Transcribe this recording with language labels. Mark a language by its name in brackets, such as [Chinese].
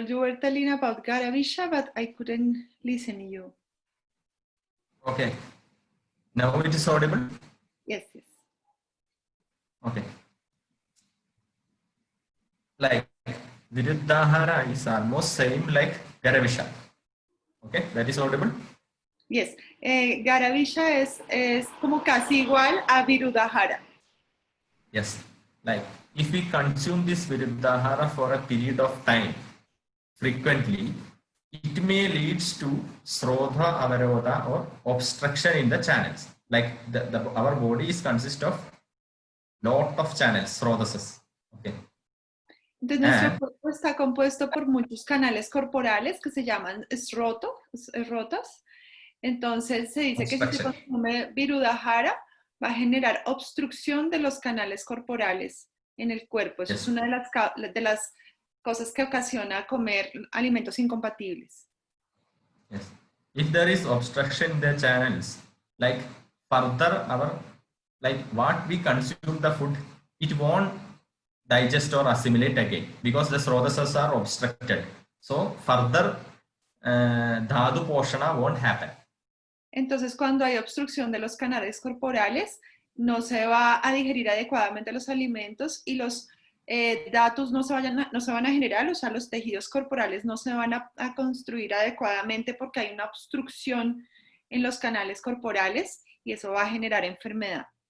[English] You were telling about Garavisha, but I couldn't listen to you. Okay. Now it is audible? Yes, yes. Okay. Like Virudhahara is almost same like Garavisha. Okay, that is audible? Yes. [Spanish] Garavisha es como casi igual a Viruddahara. [English] Yes. Like if we consume this Virudhahara for a period of time frequently, it may lead to srodha avarodha or obstruction in the channels. Like our body is consist of lot of channels, srodhasas. Okay. [Spanish] Entonces nuestro cuerpo está compuesto por muchos canales corporales que se llaman rotos. Entonces se dice que si se consume Virudhahara va a generar obstrucción de los canales corporales en el cuerpo. Eso es una de las cosas que ocasiona comer alimentos incompatibles. [English] Yes. If there is obstruction in the channels, like further like what we consume the food, it won't digest or assimilate again because the srodhasas are obstructed. So further dhatu poshana won't happen. [Spanish] Entonces, cuando hay obstrucción de los canales corporales, no se va a digerir adecuadamente los alimentos y los datos no se van a generar, o sea, los tejidos corporales no se van a construir adecuadamente porque hay una obstrucción en los canales corporales y eso va a generar enfermedad.